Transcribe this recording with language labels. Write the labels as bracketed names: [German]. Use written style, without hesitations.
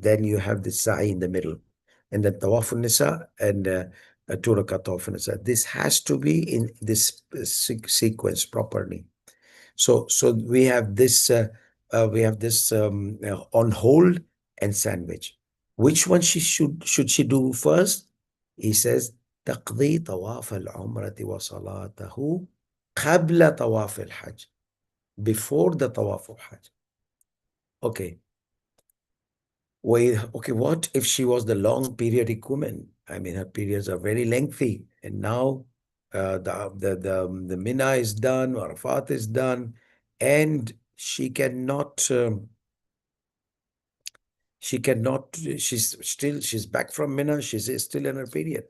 [English] Then you have the Sa'i in the middle. And then Tawaf al-Nisa and 2 rakat Tawaf al-Nisa. This has to be in this sequence properly. So we have this on hold and sandwich. Which one should she do first? He says [Arabic] تقضي طواف العمرة وصلاته قبل طواف الحج, [English] before the طواف of Hajj. Okay. Wait, okay, what if she was the long periodic woman? I mean, her periods are very lengthy, and now the Mina is done, Arafat is done, and she's back from Mina, she's still in her period.